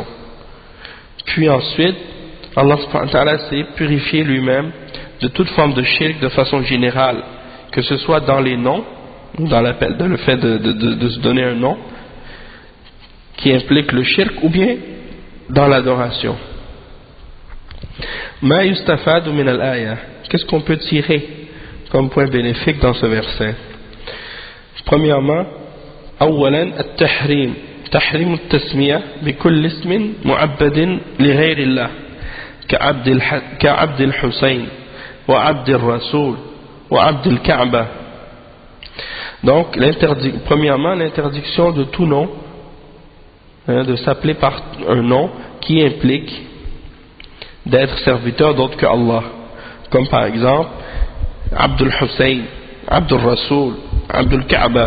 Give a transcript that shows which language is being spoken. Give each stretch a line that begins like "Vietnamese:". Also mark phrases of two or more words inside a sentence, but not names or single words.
French: Puis ensuite
Arabic: الله سبحانه وتعالى
French: s'est purifié lui-même de toute forme de shirk de façon générale, que ce soit dans les noms, dans le fait de se donner un nom qui implique le shirk, ou bien dans l'adoration.
Arabic: ما يستفاد من الآية,
French: qu'est-ce qu'on peut tirer comme point bénéfique dans ce verset? Premièrement,
Arabic: أولا التحريم تحريم التسمية بكل اسم معبد لغير الله كعبد الحسين وعبد الرسول وعبد الكعبة.
French: Donc, premièrement, l'interdiction de tout nom, de s'appeler par un nom qui implique d'être serviteur d'autre que Allah, comme par exemple Abdul Hussein, Abdul Rasoul, Abdul Kaaba.